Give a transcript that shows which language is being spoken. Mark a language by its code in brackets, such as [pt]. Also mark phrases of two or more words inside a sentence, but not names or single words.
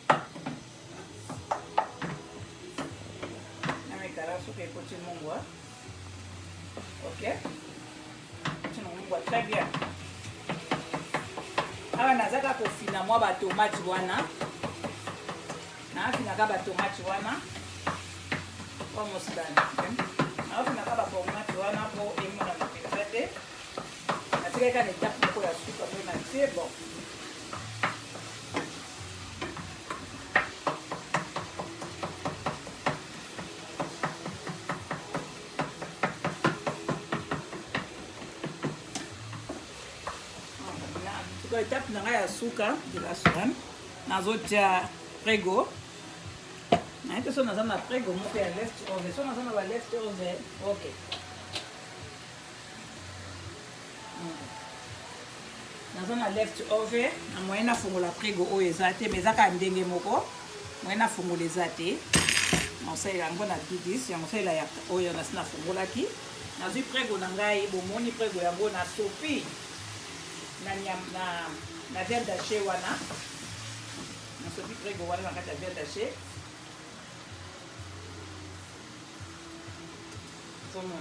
[ln] namekala soki ekoti mungwa ok tina mungwa [fr] très bien [ln] awa nazaka kofina mwa batomate wana naafinaka batomate wana [en] almost done [ln] naafinaka batomate wana po emona mpenza te natikaki na etape moko ya suka mpe na tie bon etape na ngai ya suka [fr] de la [ln] suran nazotia prego nayebi te so naza na prego moko ya [en] left over [ln] so naza na ba [en] left over [ln] ok naza na [en] left over [ln] na moyen nafungola prego oyo eza te mais ezaka ndenge moko moyen nafungola eza te naosalela yango na bidis yango osalela oyo nasi nafungolaki nazwi prego na ngai bomoni prego yango na sopi na [fr] viande hache [ln] wana nasopi prego wana na kati ya [fr] viande hache [ln] somona